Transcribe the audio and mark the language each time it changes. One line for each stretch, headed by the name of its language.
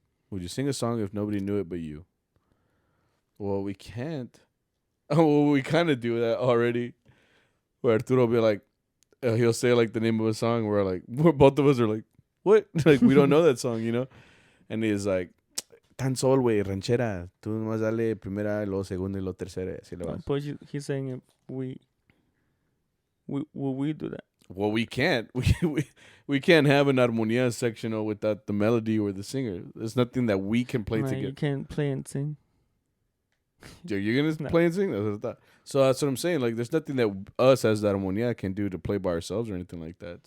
English: Would you sing a song if nobody knew it but you?" Well, we can't. Oh, well, we kind of do that already. Where Arturo will be like, he'll say like the name of a song. Where like, both of us are like, what? Like we don't know that song. And he's like,
Spanish: tan sol, güey, ranchera. Tú nomás dale primera, luego segunda y luego tercera. Así le vas.
English: But he's saying if we do that. Well, we can't. We can't have an armonía section without the melody or the singer. There's nothing that we can play together. You can't play and sing. You're gonna play and sing? So that's what I'm saying. Like, there's nothing that us as the armonía can do to play by ourselves or anything like that.